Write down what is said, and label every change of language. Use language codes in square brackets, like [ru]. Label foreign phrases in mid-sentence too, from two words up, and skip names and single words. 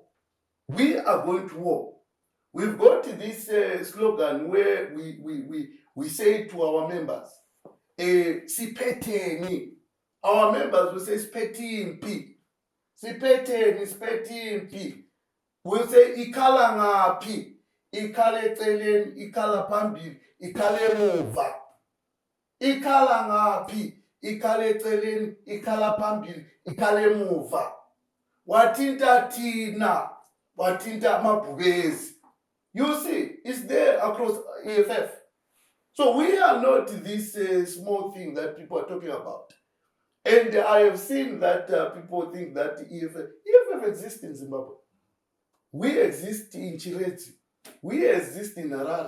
[en] We are going to war. We've got this slogan where we say to our members, Sipeteni. Our members will say, [zu] Spetimpi. Sipeteni, Spetimpi. [en] We'll say, [zu] Ikala ngapi. Ikale telen, ikala pambili, ikale muva. Ikala ngapi. ikhale eceleni, ikhala phambili, ikhale emuva. Watinta thina, watinta amabhubezi. [en] You see, it's there across EFF. So we are not this small thing that people are talking about. And I have seen that people think that EFF exists in Zimbabwe. We exist in Chireti. We exist in Harare.